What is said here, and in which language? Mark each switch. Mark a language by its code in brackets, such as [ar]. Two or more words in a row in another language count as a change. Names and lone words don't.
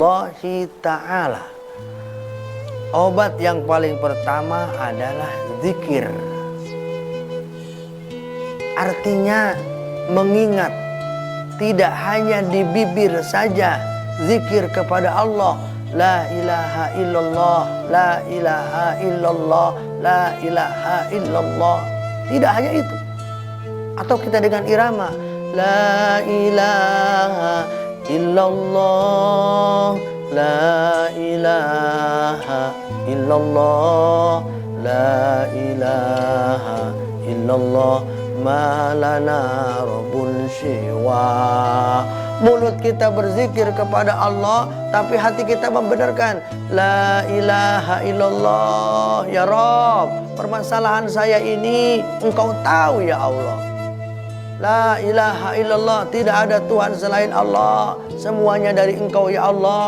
[ar] الله تعالى. [id] Obat yang paling pertama adalah zikir. Artinya mengingat, tidak hanya di bibir saja zikir kepada Allah. [ar] لا إله إلا الله، لا إله إلا الله، لا إله إلا الله. [id] Tidak hanya itu. Atau kita dengan irama [ar] لا إله إلا الله، لا إله إلا الله، لا إله إلا الله، ما لنا رب سوى. [id] Mulut kita berzikir kepada Allah, tapi hati kita membenarkan [ar] لا إله إلا الله. يا رب, [id] permasalahan saya ini Engkau tahu [ar] يا الله. لا إله إلا الله, [id] tidak ada Tuhan selain Allah, semuanya dari Engkau [ar] يا الله.